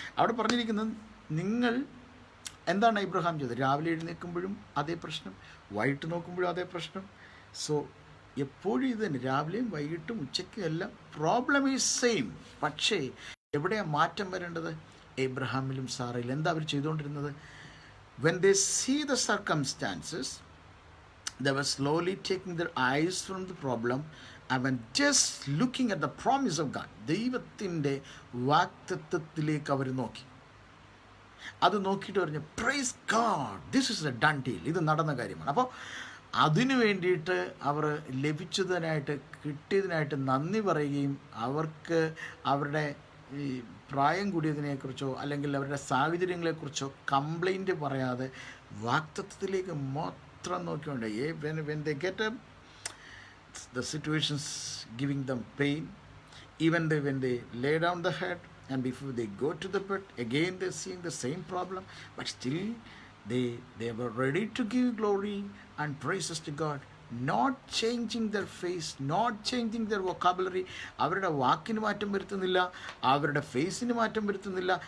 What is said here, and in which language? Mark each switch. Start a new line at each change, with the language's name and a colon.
Malayalam: അവിടെ പറഞ്ഞിരിക്കുന്നത് നിങ്ങൾ എന്താണ് ഇബ്രഹാം ചെയ്തത്? രാവിലെ എഴുന്നേൽക്കുമ്പോഴും അതേ പ്രശ്നം, വൈകിട്ട് നോക്കുമ്പോഴും അതേ പ്രശ്നം. സോ എപ്പോഴും ഇത് തന്നെ, രാവിലെയും വൈകിട്ടും ഉച്ചയ്ക്കും എല്ലാം
English: Problem is same.
Malayalam: പക്ഷേ എവിടെയാണ് മാറ്റം വരേണ്ടത്? എബ്രഹാമിലും സാറയിലും എന്താ അവർ ചെയ്തുകൊണ്ടിരുന്നത്?
English: When they see the circumstances, they were slowly taking their eyes from the problem and just looking at the promise of God.
Malayalam: ദൈവത്തിൻ്റെ വാഗ്ദത്തത്തിലേക്ക് അവർ നോക്കി. അത് നോക്കിയിട്ട് പറഞ്ഞു,
English: Praise God, this is a done deal.
Malayalam: ഇത് നടന്ന കാര്യമാണ്. അപ്പോൾ അതിനു വേണ്ടിയിട്ട് അവർ ലഭിച്ചതിനായിട്ട്, കിട്ടിയതിനായിട്ട് നന്ദി പറയുകയും അവർക്ക് അവരുടെ ഈ പ്രായം കൂടിയതിനെക്കുറിച്ചോ അല്ലെങ്കിൽ അവരുടെ സാഹചര്യങ്ങളെക്കുറിച്ചോ കംപ്ലൈൻറ്റ് പറയാതെ വാഗ്ദത്തത്തിലേക്ക് മാത്രം നോക്കിക്കൊണ്ട്
English: when they get up, the situations giving them pain, even when they lay down the head and before they go to the bed, again they're seeing the same problem, but still they were ready to give glory and praises to God, not changing their face, not changing their vocabulary.
Malayalam: അവരുടെ വാക്കിന് മാറ്റം വരുത്തുന്നില്ല, അവരുടെ ഫേസിന് മാറ്റം വരുത്തുന്നില്ല.